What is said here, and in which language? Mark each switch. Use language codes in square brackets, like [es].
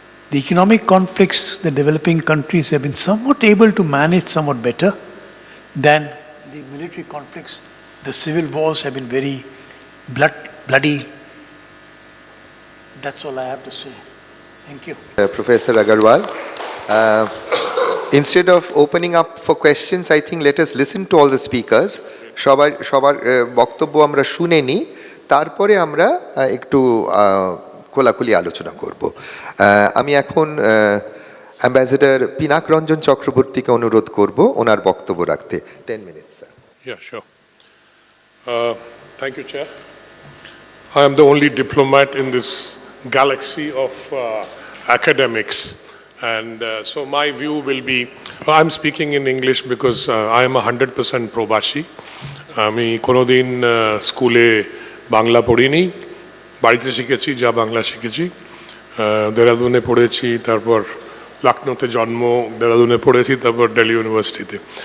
[en] The economic conflicts the developing countries have been somewhat able to manage somewhat better than the military conflicts. The civil wars have been very bloody. That's all I have to say. Thank you. Professor Agarwal, instead of opening up for questions, I think let us listen to all the speakers. [bn] সবার বক্তব্য আমরা শুনে নিই, তারপরে আমরা একটু খোলাখুলি আলোচনা করব। আমি এখন অ্যাম্বাসেডর পিনাক রঞ্জন চক্রবর্তীকে অনুরোধ করব ওনার বক্তব্য রাখতে। [en] 10 minutes, sir. Yeah, sure. Thank you, Chair. I am the only diplomat in this galaxy of academics, and so my view will be, I'm speaking in English because I am 100% প্রবাসী। [bn] আমি কোনোদিন স্কুলে বাংলা পড়িনি, বাড়িতে শিখেছি, যা বাংলা শিখেছি। দেরাদুনে পড়েছি, তারপর লখনৌতে জন্ম, দেরাদুনে পড়েছি, তারপর দিল্লি ইউনিভার্সিটিতে।